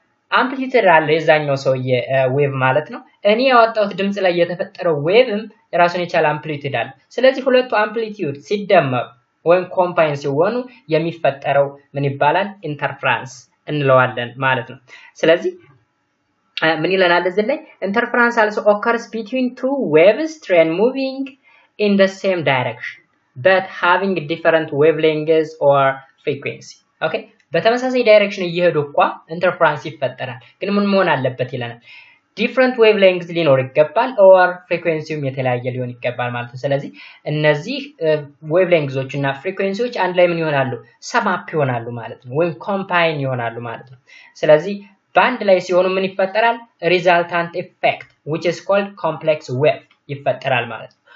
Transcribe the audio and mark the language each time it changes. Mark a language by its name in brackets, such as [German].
[Amharic] አምፕሊቲዩድ አለ የዛኛው ሰውዬ ዌቭ ማለት ነው። እኔ ያወጣሁት ድምጽ ላይ የተፈጠረው ዌቭም የራሱን የቻለ አምፕሊቲዩድ አለ። ስለዚህ ሁለቱ አምፕሊቲዩድ ሲደመሩ ወይም ኮምባይን ሲሆኑ የሚፈጠረው ምን ይባላል? ኢንተርፈረንስ እንለዋለን ማለት ነው። ስለዚህ ምን ይለናል እዚህ ላይ? [English] interference also occurs between two waves train moving in the same direction but having different wavelengths or frequency. [Amharic] okay በተመሳሳይ ዳይሬክሽን እየሄዱ እንኳን ኢንተርፈረንስ ይፈጠራል፣ ግን ምን መሆን አለበት ይለናል? different wavelengths ሊኖር ይገባል or frequencyም የተለያየ ሊሆን ይገባል ማለት ነው። ስለዚህ እነዚህ wavelengths እና frequencyዎች አንድ ላይ ምን ይሆናሉ? sum up ይሆናሉ ማለት ነው፣ ወይም combine ይሆናሉ ማለት ነው። ስለዚህ በአንድ ላይ ሲሆኑ ምን ይፈጠራል? [English] resultant effect which is called complex wave [Amharic] ይፈጠራል ማለት ነው።